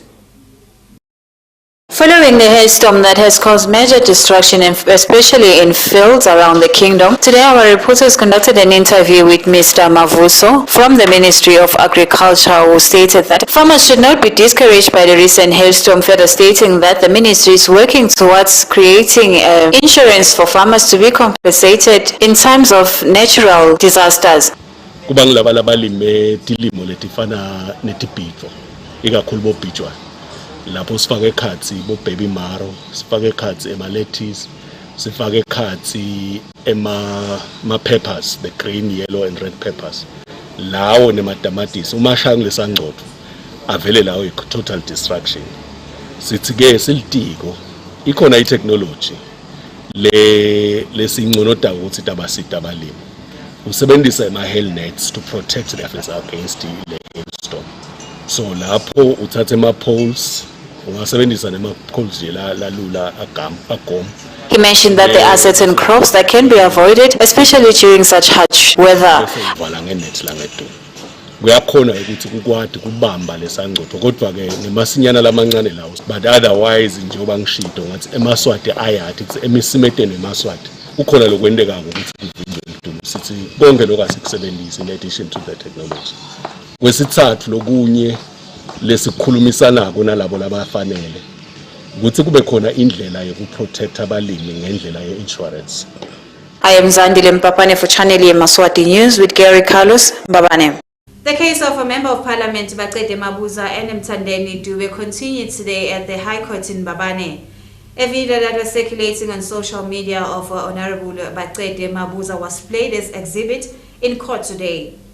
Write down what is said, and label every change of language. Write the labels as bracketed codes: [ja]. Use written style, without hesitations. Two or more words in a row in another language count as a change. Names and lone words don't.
[en] Following the hailstorm that has caused major destruction, especially in fields around the kingdom, today our reporters conducted an interview with Mr. Mavuso from the Ministry of Agriculture, who stated that farmers should not be discouraged by the recent hailstorm, further stating that the ministry is working towards creating insurance for farmers to be compensated in times of natural disasters. [ss] Kubangilaba labalime tilimo letifana netibhidvo ikakhulu bobhijwa lapho sifake ekhatsi bo [en] baby marrow, [ss] sifake ekhatsi ema lettuce, sifake ekhatsi ema peppers, [en] the green, yellow and red peppers, [ss] lawo nematamatisi umashanga lesangcotho avele lawo [en] total destruction. [ss] Sithi ke silitiko ikhona itechnology lesingconoda ukuthi tabasita abalimi usebenzisa ama [en] hail nets to protect the fields against the hailstorm. [ss] So lapho uthatha ema poles ungasebenzisa nema poles lalula agom. [en] He mentioned that there are certain crops that can be avoided, especially during such harsh weather. [ss] Kuyakhona ukuthi kukwadi kubamba lesangcotho kodwa ke nemasinyana lamancane lawo, but otherwise njengoba ngishido ngathi emaswati ayathi emisimeteni emaswati ukhona lokwendeka ukuthi kuvinjwe idumo sithi konke lokho asikusebenzisa [en] in addition to the technology. [ss] Kwesithathu lokunye lesikhulumisanako nalabo labafanele ukuthi kube khona indlela yokuprotect abalimi ngendlela ye-insurance. [en] I am Zandile Mpapane for Channel Yemaswati News with Gary Carlos Mbabane. The case of a Member of Parliament, Baqede Mabuza and Mthandeni Dube, continued today at the High Court in Mbabane. A video that was circulating on social media of Honorable Baqede Mabuza was played as exhibit in court today.